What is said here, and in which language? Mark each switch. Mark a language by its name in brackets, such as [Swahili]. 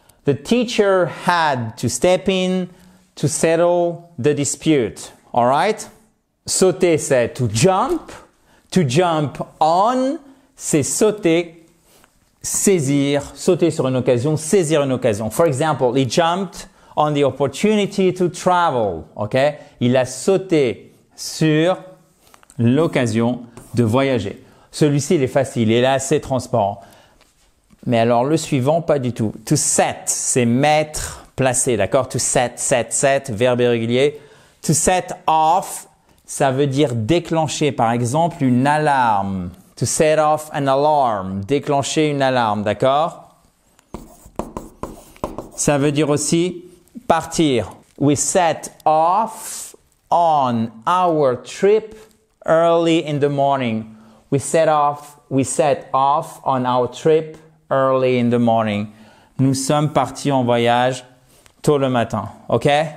[English] The teacher had to step in to settle the dispute, all right? [French] Sauter, c'est to jump. To jump on, c'est sauter, saisir, sauter sur une occasion, saisir une occasion. [English] For example, he jumped on the opportunity to travel. Okay? [French] Il a sauté sur l'occasion de voyager. Celui-ci, il est facile, il est assez transparent. Mais alors, le suivant, pas du tout. To set, c'est mettre, placer, d'accord? To set, verbe irrégulier. To set off, ça veut dire déclencher, par exemple, une alarme. To set off an alarm, déclencher une alarme, d'accord? Ça veut dire aussi partir. [English] We set off on our trip early in the morning. We set off on our trip early in the morning. [French] Nous sommes partis en voyage tôt le matin, ok?